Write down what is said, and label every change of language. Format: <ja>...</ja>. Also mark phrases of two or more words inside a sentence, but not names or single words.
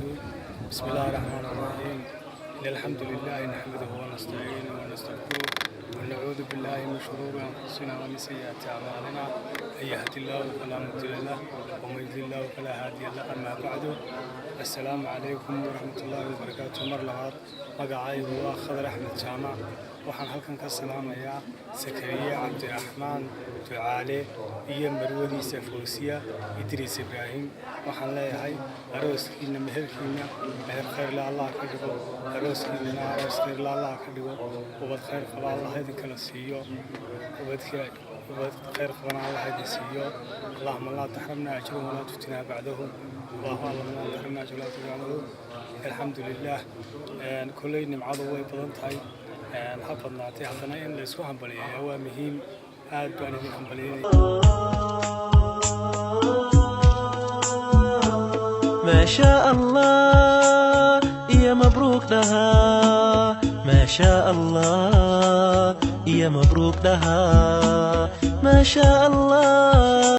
<ar>بسم الله الرحمن الرحيم. إن الحمد لله نحمده ونستعينه ونستغفره ونعوذ بالله من شرور أنفسنا ومن سيئات أعمالنا من يهد الله فلا مضل له ومن يضلل الله فلا هادي له أما بعد السلام عليكم ورحمة الله وبركاته</ar> <so>مر لهاد magacaygu waa Khadar Axmed Jaamac waxaan halkan ka salaamayaa Sakariya Cabdiraxmaan Ducaale iyo marwadiisa Fawsiya Idriis Ibraahim waxaan leeyahay arooskiina meherkiina meher khayr la Allah ka dhigo arooskiina aroos khayr la Allah ka dhigo ubad khayr qaba Allah idin kala siiyo ubad khayr qaba Allah idin siiyo</so> <ar>اللهم لا تحرمنا أجره ولا تفتنا بعده اللهم لا تحرمنا أجره ولا تفتنا بعده الحمد لله كلنا معاذ</ar> <so>way badan tahay habadnaatay hadana in la isku hambaliyo waa muhiim aad baan idin hambaliyay</so> <ar>ما شاء الله يا مبروك لها ما شاء الله يا مبروك لها ما شاء الله</ar>